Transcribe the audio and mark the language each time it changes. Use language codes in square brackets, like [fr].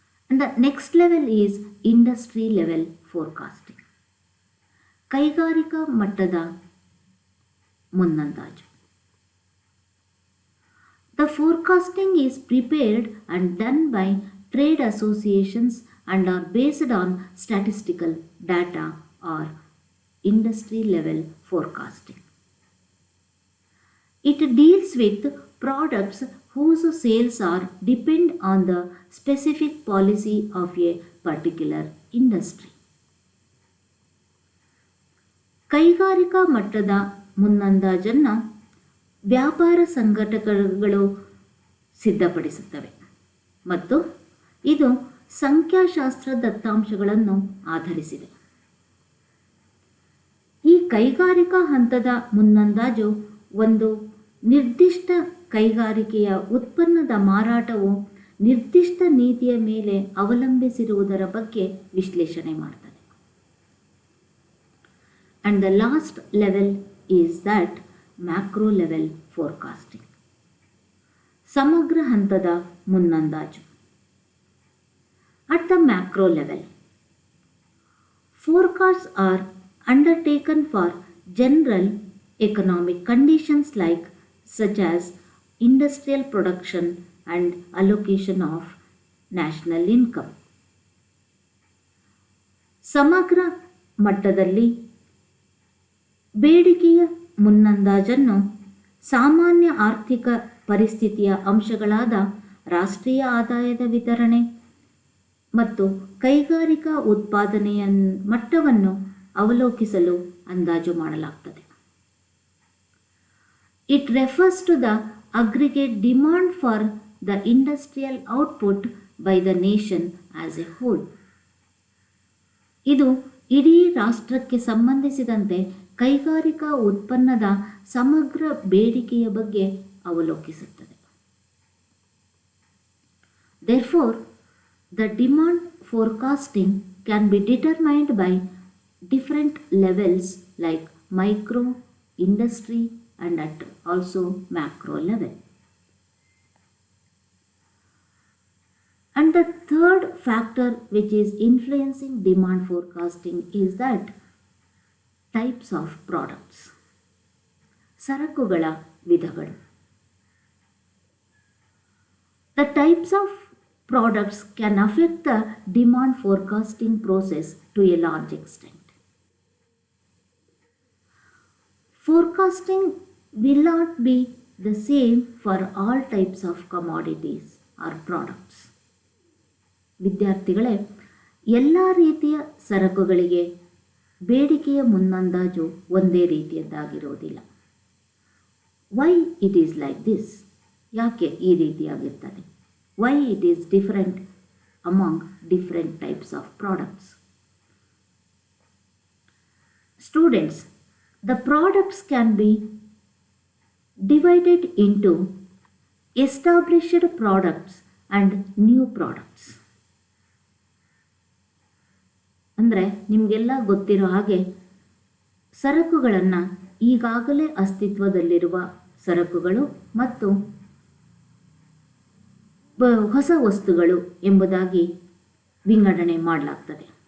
[en] And the next level is industry level forecasting. [kn] ಕೈಗಾರಿಕಾ ಮಟ್ಟದ ಮುನ್ನಂದಾಜು. [en] The forecasting is prepared and done by trade associations and are based on statistical data or industry level forecasting. It deals with products whose sales are depend on the specific policy of a particular industry. [kn] ಕೈಗಾರಿಕಾ ಮಟ್ಟದ ಮುನ್ನಂದಾಜನ್ನು ವ್ಯಾಪಾರ ಸಂಘಟನೆಗಳು ಸಿದ್ಧಪಡಿಸುತ್ತವೆ ಮತ್ತು ಇದು ಸಂಖ್ಯಾಶಾಸ್ತ್ರ ದತ್ತಾಂಶಗಳನ್ನು ಆಧರಿಸಿದೆ. ಈ ಕೈಗಾರಿಕಾ ಹಂತದ ಮುನ್ನಂದಾಜು ಒಂದು ನಿರ್ದಿಷ್ಟ ಕೈಗಾರಿಕೆಯ ಉತ್ಪನ್ನದ ಮಾರಾಟವು ನಿರ್ದಿಷ್ಟ ನೀತಿಯ ಮೇಲೆ ಅವಲಂಬಿಸಿರುವುದರ ಬಗ್ಗೆ ವಿಶ್ಲೇಷಣೆ ಮಾಡ್ತದೆ. [en] And the last level is that macro level forecasting. [kn] ಸಮಗ್ರ ಹಂತದ ಮುನ್ನಂದಾಜು. [en] At the macro level, forecasts are undertaken for general economic conditions such as industrial production and allocation of national income. [kn] ಸಮಗ್ರ ಮಟ್ಟದಲ್ಲಿ ಬೇಡಿಕೆಯ ಮುನ್ನಂದಾಜನ್ನು ಸಾಮಾನ್ಯ ಆರ್ಥಿಕ ಪರಿಸ್ಥಿತಿಯ ಅಂಶಗಳಾದ ರಾಷ್ಟ್ರೀಯ ಆದಾಯದ ವಿತರಣೆ ಮತ್ತು ಕೈಗಾರಿಕಾ ಉತ್ಪಾದನೆಯ ಮಟ್ಟವನ್ನು ಅವಲೋಕಿಸಲು ಅಂದಾಜು ಮಾಡಲಾಗುತ್ತದೆ. [en] It refers to the aggregate demand for the industrial output by the nation as a whole. [kn] ಇದು ಇಡೀ ರಾಷ್ಟ್ರಕ್ಕೆ ಸಂಬಂಧಿಸಿದಂತೆ ಕೈಗಾರಿಕಾ ಉತ್ಪನ್ನದ ಸಮಗ್ರ ಬೇಡಿಕೆಯ ಬಗ್ಗೆ ಅವಲೋಕಿಸುತ್ತದೆ. [en] Therefore, the demand forecasting can be determined by different levels like micro, industry, and at also macro level. And the third factor which is influencing demand forecasting is that types of products. [kn] ಸರಕುಗಳ ವಿಧಗಳು. [en] The types of products can affect the demand forecasting process to a large extent. Forecasting will not be the same for all types of commodities or products. [kn] ವಿದ್ಯಾರ್ಥಿಗಳೇ, ಎಲ್ಲ ರೀತಿಯ ಸರಕುಗಳಿಗೆ ಬೇಡಿಕೆಯ ಮುನ್ನಂದಾಜು ಒಂದೇ ರೀತಿಯದ್ದಾಗಿರುವುದಿಲ್ಲ. [en] Why it is like this? [kn] ಯಾಕೆ ಈ ರೀತಿಯಾಗಿರ್ತದೆ? [en] Why it is different among different types of products? Students, the products can be divided into established products and new products. [kn] ಅಂದರೆ ನಿಮಗೆಲ್ಲ ಗೊತ್ತಿರೋ ಹಾಗೆ ಸರಕುಗಳನ್ನು ಈಗಾಗಲೇ ಅಸ್ತಿತ್ವದಲ್ಲಿರುವ ಸರಕುಗಳು ಮತ್ತು ಹೊಸ ವಸ್ತುಗಳು ಎಂಬುದಾಗಿ ವಿಂಗಡಣೆ ಮಾಡಲಾಗ್ತದೆ.